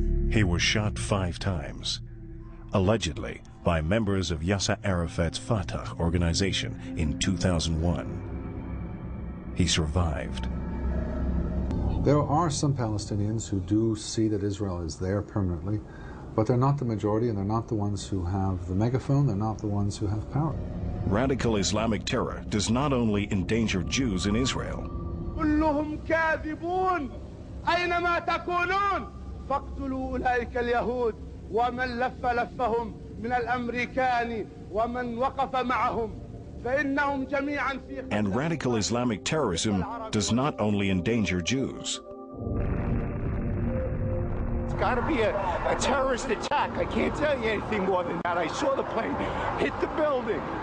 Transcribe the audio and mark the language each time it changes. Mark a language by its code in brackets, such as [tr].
[en] He was shot 5 times, allegedly by members of Yasser Arafat's Fatah organization in 2001. He survived. There are some Palestinians who do see that Israel is there permanently, but they're not the majority, and they're not the ones who have the megaphone, they're not the ones who have power. Radical Islamic terror does not only endanger Jews in Israel. [ar] كلهم كاذبون أينما تكونون فاقتلوا أولئك اليهود ومن لف لفهم من الأمريكان ومن وقف معهم فإنهم جميعا في. [en] And radical Islamic terrorism does not only endanger Jews. It's got to be a terrorist attack. I can't tell you anything more than that. I saw the plane hit the building.